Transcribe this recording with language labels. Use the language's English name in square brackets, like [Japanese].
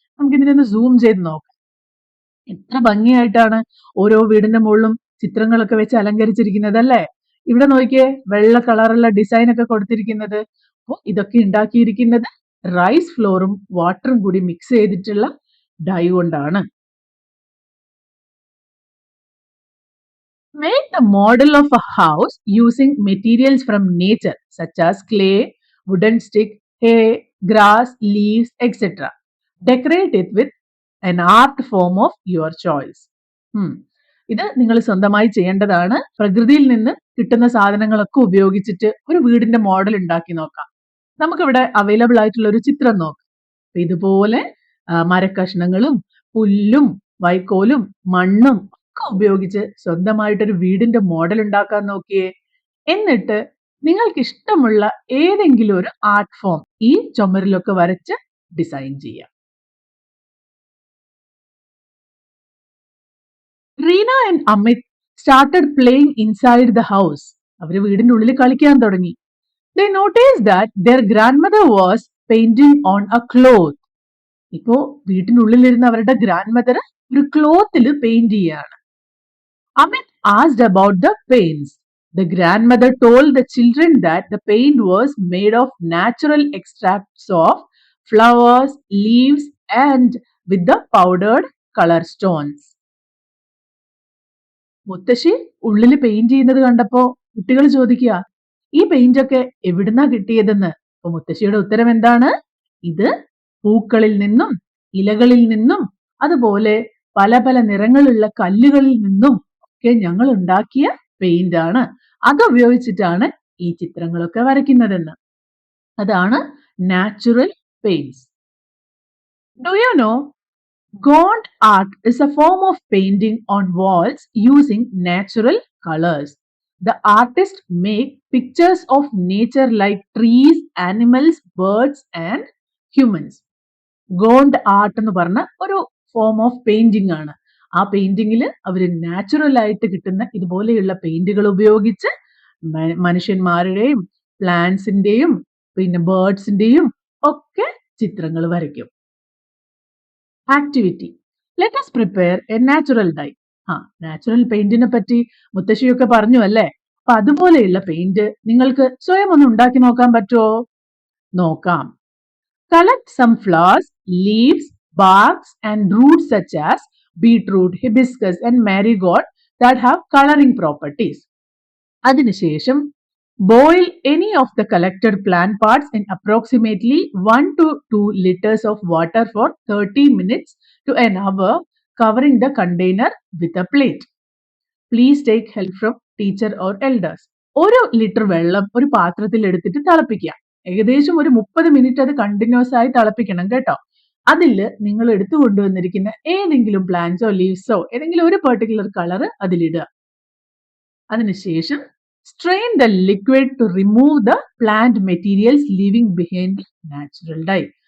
[Malayalam] നമുക്കിതിനൊന്ന് zoom ചെയ്ത് നോക്കാം. എത്ര ഭംഗിയായിട്ടാണ് ഓരോ വീടിന്റെ മുകളിലും ചിത്രങ്ങളൊക്കെ വെച്ച് അലങ്കരിച്ചിരിക്കുന്നത് അല്ലേ? ഇവിടെ നോക്കിയേ, വെള്ള കളറുള്ള ഡിസൈൻ ഒക്കെ കൊടുത്തിരിക്കുന്നത്. അപ്പോൾ ഇതൊക്കെ ഉണ്ടാക്കിയിരിക്കുന്നത് റൈസ് ഫ്ലോറും വാട്ടറും കൂടി മിക്സ് ചെയ്തിട്ടുള്ള ഡൈ കൊണ്ടാണ്. [English] Make the model of a house using materials from nature such as clay, wooden stick, hay, grass, leaves, etc. Decorate it with an art form of your choice. [Malayalam] ഇത് നിങ്ങൾ സ്വന്തമായി ചെയ്യേണ്ടതാണ്. പ്രകൃതിയിൽ നിന്ന് കിട്ടുന്ന സാധനങ്ങളൊക്കെ ഉപയോഗിച്ചിട്ട് ഒരു വീടിന്റെ മോഡൽ ഉണ്ടാക്കി നോക്കാം. നമുക്കിവിടെ അവൈലബിൾ ആയിട്ടുള്ള ഒരു ചിത്രം നോക്കാം. ഇതുപോലെ മരക്കഷ്ണങ്ങളും പുല്ലും വൈക്കോലും മണ്ണും ഒക്കെ ഉപയോഗിച്ച് സ്വന്തമായിട്ടൊരു വീടിന്റെ മോഡൽ ഉണ്ടാക്കാൻ നോക്കിയേ. എന്നിട്ട് നിങ്ങൾക്ക് ഇഷ്ടമുള്ള ഏതെങ്കിലും ഒരു ആർട്ട് ഫോം ഈ ചുമരിലൊക്കെ വരച്ച് ഡിസൈൻ ചെയ്യാം. [English] Reena and Amit started playing inside the house. [Malayalam] അവര് വീടിന്റെ ഉള്ളിൽ കളിക്കാൻ തുടങ്ങി. [English] They noticed that their grandmother was painting on a cloth. [Malayalam] ഇപ്പോ വീട്ടിനുള്ളിലിരുന്ന് അവരുടെ ഗ്രാൻഡ് മദർ ഒരു ക്ലോത്തിൽ പെയിന്റ് ചെയ്യാണ്. [English] Amit asked about the paints. The grandmother told the children that the paint was made of natural extracts of flowers, leaves and with the powdered color stones. [Malayalam] മുത്തശ്ശി ഉള്ളില് paint ചെയ്യുന്നത് കണ്ടപ്പോ കുട്ടികൾ ചോദിക്കുക, ഈ paint ഒക്കെ എവിടുന്നാ കിട്ടിയതെന്ന്. അപ്പൊ മുത്തശ്ശിയുടെ ഉത്തരം എന്താണ്? ഇത് പൂക്കളിൽ നിന്നും ഇലകളിൽ നിന്നും അതുപോലെ പല പല നിറങ്ങളുള്ള കല്ലുകളിൽ നിന്നും ഒക്കെ ഞങ്ങൾ ഉണ്ടാക്കിയ പെയിന്റ് ആണ്. അത് ഉപയോഗിച്ചിട്ടാണ് ഈ ചിത്രങ്ങളൊക്കെ വരയ്ക്കുന്നതെന്ന്. അതാണ് natural paints. [English] Do you know, gaunt art is a form of painting on walls using natural colors. The artist make pictures of nature like trees, animals, birds and humans. [Malayalam] Gaunt art എന്ന് പറഞ്ഞ ഒരു form of painting ആണ്. ആ പെയിന്റിങ്ങിൽ അവര് natural ആയിട്ട് കിട്ടുന്ന ഇതുപോലെയുള്ള പെയിന്റുകൾ ഉപയോഗിച്ച് മനുഷ്യന്മാരുടെയും പ്ലാന്റ്സിന്റെയും പിന്നെ ബേർഡ്സിന്റെയും ഒക്കെ ചിത്രങ്ങൾ വരയ്ക്കും. [English] Activity, let us prepare a natural dye. [Malayalam] Natural പെയിന്റിനെ പറ്റി മുത്തശ്ശിയൊക്കെ പറഞ്ഞു അല്ലേ? അപ്പൊ അതുപോലെയുള്ള പെയിന്റ് നിങ്ങൾക്ക് സ്വയം ഒന്ന് ഉണ്ടാക്കി നോക്കാൻ പറ്റുമോ? നോക്കാം. [English] Collect some flowers, leaves, barks and roots such as beetroot, hibiscus and marigold that have coloring properties. [Malayalam] അതിനുശേഷം [English] boil any of the collected plant parts in approximately 1 to 2 liters of water for 30 minutes to an hour, covering the container with a plate. Please take help from teacher or elders. [Malayalam] 1 litre വെള്ളം ഒരു പാത്രത്തിൽ എടുത്തിട്ട് തിളപ്പിക്കുക. ഏകദേശം ഒരു 30 minute അത് continuous ആയി തിളപ്പിക്കണം കേട്ടോ. അതിൽ നിങ്ങൾ എടുത്തു കൊണ്ടുവന്നിരിക്കുന്ന ഏതെങ്കിലും പ്ലാന്റ്സോ ലീവ്സോ ഏതെങ്കിലും ഒരു പെർട്ടിക്കുലർ കളർ അതിലിടുക. അതിനുശേഷം [English] strain the liquid to remove the plant materials leaving behind the natural dye.